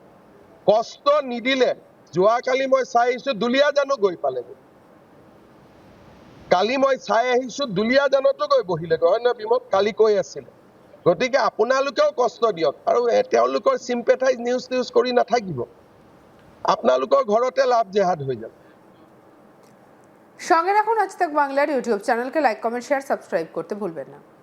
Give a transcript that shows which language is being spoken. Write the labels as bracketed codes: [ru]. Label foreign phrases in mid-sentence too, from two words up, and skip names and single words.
[as] কষ্ট নিদিলে, যোৱাকালি মই চাই আহিছো দুলীয়াজানো গৈ পালেগৈ। কালি মই চাই আহিছো দুলীয়াজানতো গৈ বহিলেগৈ, হয় নহয় বিমল? কালি কৈ আছিলে। গতিকে আপোনালোকেও কষ্ট দিয়ক আৰু তেওঁলোকৰ চিম্পেথাইজ নিউজ কৰি নাথাকিব। আপোনালোকৰ ঘৰতে লাভ জেহাদ হৈ যাব। [bn] সঙ্গে রাখুন আজ তাক বাংলার ইউটিউব চ্যানেলকে [en] like, comment, share, subscribe [bn] করতে ভুলবেন না।